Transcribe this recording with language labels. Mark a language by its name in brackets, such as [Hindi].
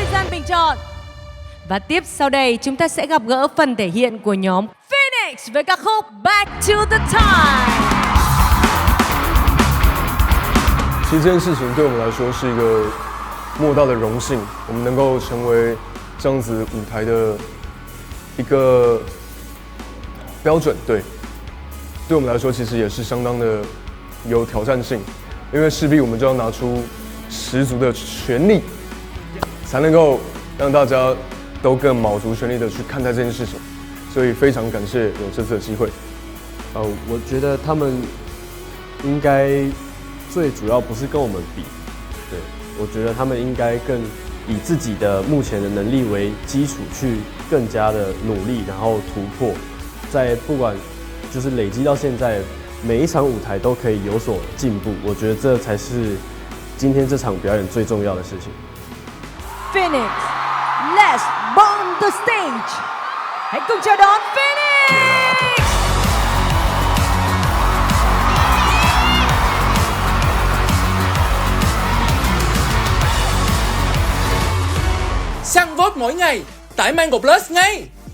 [Vietnamese] Bình chọn. Và tiếp sau đây chúng ta sẽ gặp gỡ phần thể hiện của nhóm Phoenix với ca khúc Back to the Time. [Chinese] 其实这件事情对我们来说是一个莫大的荣幸，我们能够成为这样子舞台的一个标准，对我们来说其实也是相当的有挑战性，因为势必我们就要拿出十足的全力，才能够让大家都更卯足全力的去看待这件事情，所以非常感谢有这次的机会。我觉得他们应该最主要不是跟我们比，对，我觉得他们应该更以自己的目前的能力为基础，去更加的努力，然后突破，在不管就是累积到现在，每一场舞台都可以有所进步。我觉得这才是今天这场表演最重要的事情。 [English] Phoenix, let's bomb the stage. [Vietnamese] Hãy cùng chào đón Phoenix. săn vote mỗi ngày tải Mango Plus ngay.